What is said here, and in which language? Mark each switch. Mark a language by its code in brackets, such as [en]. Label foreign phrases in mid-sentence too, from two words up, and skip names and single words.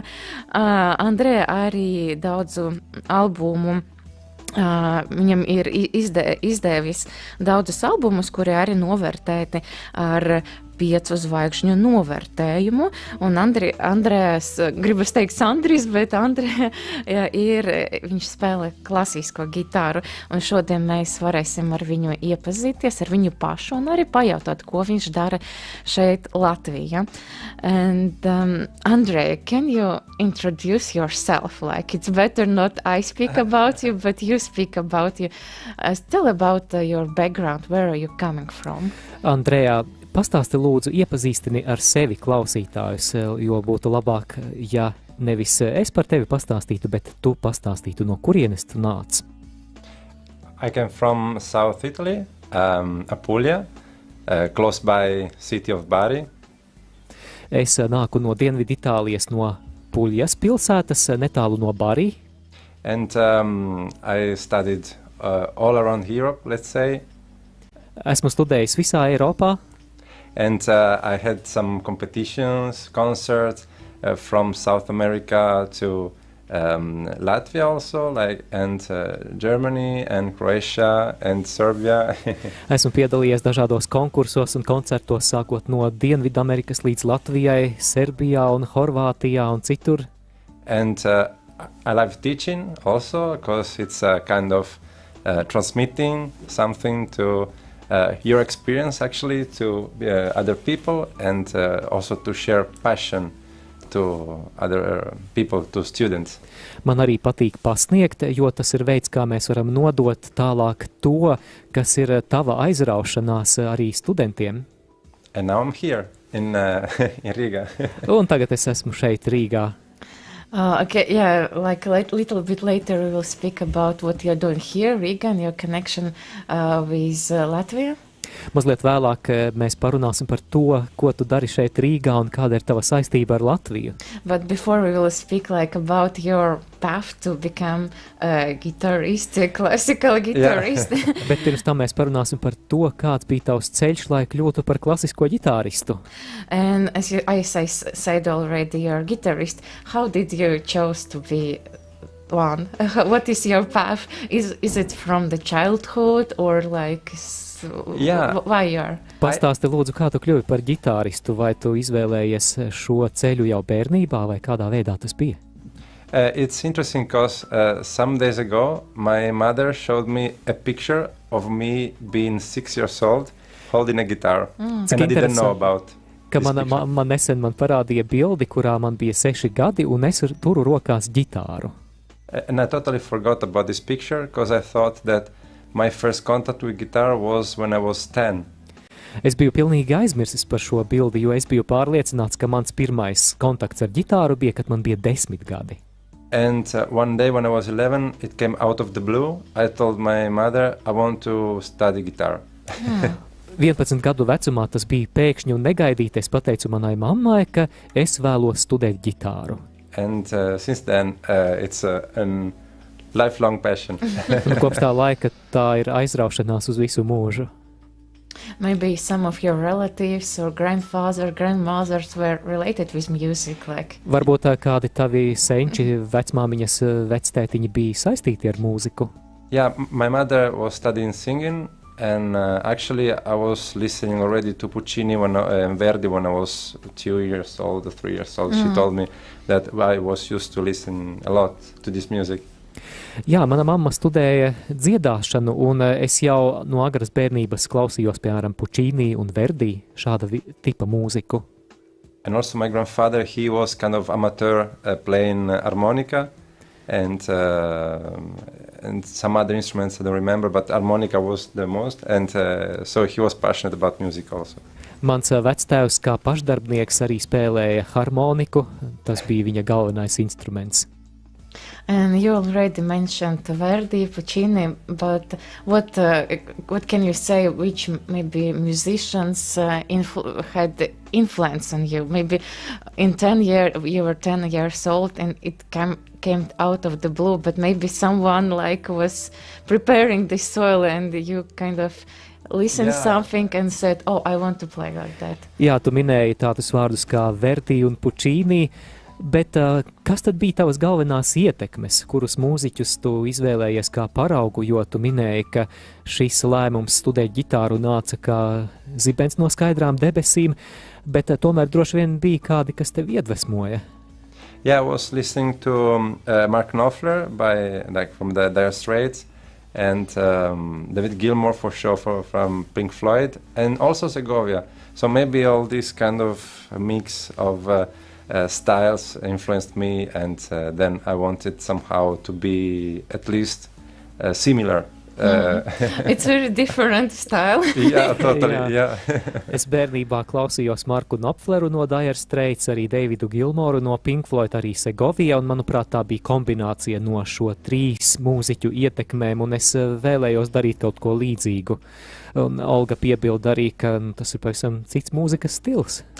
[lv] Andrea arī daudzu albumu, viņam ir izdevis daudzus albumus, kuri arī novērtēti ar 5 zvaigžņu novērtējumu, un Andrēs, gribas teikt Sandris, bet Andrē viņš spēlē klasisko gitāru, un šodien mēs varēsim ar viņu iepazīties, ar viņu pašu, un arī pajautāt, ko viņš dara šeit Latvijā. [en] And Andrea, can you introduce yourself? Like, it's better not I speak about you, but you speak about you. Tell about your background, where are you coming from? Andrea, [lv] pastāsti lūdzu, iepazīstini ar sevi klausītājus, jo būtu labāk, ja nevis es par tevi pastāstītu, bet tu pastāstītu, no kurienes tu nāc. [en] I came from South Italy, Apulia, close by city of Bari. [lv] Es nāku no Dienvidu Itālijas, no Puļas pilsētas, netālu no Bari. [en] And I studied all around Europe, let's say. [lv] Esmu studējis visā Eiropā. [en] And I had some competitions, concerts from South America to Latvia also, and Germany and Croatia and Serbia. [lv] Esmu piedalījies dažādos konkursos un koncertos, sākot no Dienvidamerikas līdz Latvijai, Serbijā un Horvātijā un citur. [en] And I love teaching also, because it's kind of transmitting something to your experience actually to other people, and also to share passion to other people, to students. [lv] Man arī patīk pasniegt, jo tas ir veids, kā mēs varam nodot tālāk to, kas ir tava aizraušanās arī studentiem. [en] And now I'm here in Riga. [lv] Un tagad es esmu šeit Rīgā. [en] Okay, yeah, like a little bit later we will speak about what you're doing here, Riga, and your connection with Latvia. [lv] Mazliet vēlāk mēs parunāsim par to, ko tu dari šeit Rīgā un kāda ir tava saistība ar Latviju. [en] But before we will speak like about your path to become a guitarist, a classical guitarist. Yeah. [lv] Bet pirms tam mēs parunāsim par to, kāds bija tavs ceļš, lai kļūtu par klasisko ģitāristu. [en] And as I said already, you're a guitarist. How did you choose to be one? What is your path? Is it from the childhood or like... Yeah. Why you are? [lv] Pastāsti lūdzu, kā tu kļuvi par ģitāristu, vai tu izvēlējies šo ceļu jau bērnībā, vai kādā veidā tas bija? [en] It's interesting because some days ago my mother showed me a picture of me being 6 years old holding a guitar. And I didn't know about [lv] ka man nesen parādīja bildi, kurā man bija 6 gadi, un es turu rokās ģitāru. [en] And I totally forgot about this picture because I thought that my first contact with guitar was when I was 10. [lv] Es biju pilnīgi aizmirsis par šo bildi, jo es biju pārliecināts, ka mans pirmais kontakts ar ģitāru bija, kad man bija 10 gadi. [en] And one day when I was 11, it came out of the blue. I told my mother I want to study guitar. [lv] 11 gadu vecumā tas bija pēkšņi un negaidīti. Es pateicu manai mammai, ka es vēlos studēt ģitāru. [en] And since then it's a lifelong passion. [lv] Kopš tā laika tā ir aizraušanās uz visu mūžu. [en] Maybe some of your relatives or grandmothers were related with music, like. [lv] Varbūt kādi tavi senči, vecmāmiņas, vectētiņi bija saistīti ar mūziku. [en] Yeah, my mother was studying singing And actually, I was listening already to Puccini and Verdi when I was 2 years old or 3 years old. She told me that I was used to listen a lot to this music. [lv] Jā, mana mamma studēja dziedāšanu, un es jau no agras bērnības klausījos, piemēram, Puccini un Verdi, šāda tipa mūziku. [en] And also my grandfather, he was kind of amateur playing harmonica and some other instruments I don't remember, but harmonica was the most, and so he was passionate about music also. [lv] Mans vectēvs kā pašdarbnieks arī spēlēja harmoniku, tas bija viņa galvenais instruments. [en] And you already mentioned Verdi, Puccini, but what can you say? Which maybe musicians had influence on you? Maybe in 10 years you were 10 years old, and it came out of the blue. But maybe someone like was preparing the soil, and you kind of listened something and said, "Oh, I want to play like that." [lv] Jā, tu minēji tādus vārdus kā Verdi un Puccini. Bet kas tad bija tavas galvenās ietekmes, kurus mūziķus tu izvēlējies kā paraugu, jo tu minēji, ka šis lēmums studēt ģitāru nāca kā zibens no skaidrām debesīm, bet tomēr droši vien bija kādi, kas tevi iedvesmoja? [en] Yeah, I was listening to Mark Knopfler from the Dire Straits, and David Gilmour for sure from Pink Floyd, and also Segovia. So maybe all this kind of mix of styles influenced me, and then I wanted somehow to be at least similar. It's very different style. Yeah, totally, yeah. [lv] Es bērnībā klausījos Marku Knopfleru no Dire Straits, arī Davidu Gilmouru no Pink Floyd, arī Segovia, un manuprāt tā bija kombinācija no šo 3 mūziķu ietekmēm, un es vēlējos darīt kaut ko līdzīgu. Un Olga piebilda arī, ka tas ir pavisam cits mūzikas stils.